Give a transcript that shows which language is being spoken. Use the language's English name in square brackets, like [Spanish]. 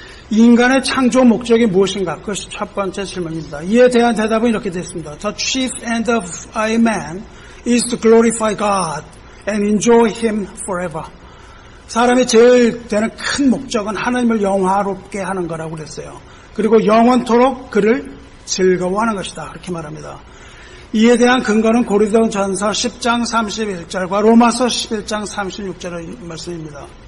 [Korean] 인간의 창조 목적이 무엇인가? 그것이 첫 번째 질문입니다. 이에 대한 대답은 이렇게 됐습니다. [English] The chief end of a man is to glorify God and enjoy Him forever. [Korean] 사람의 제일 되는 큰 목적은 하나님을 영화롭게 하는 거라고 그랬어요. 그리고 영원토록 그를 즐거워하는 것이다, 그렇게 말합니다. 이에 대한 근거는 고린도전서 10장 31절과 로마서 11장 36절의 말씀입니다.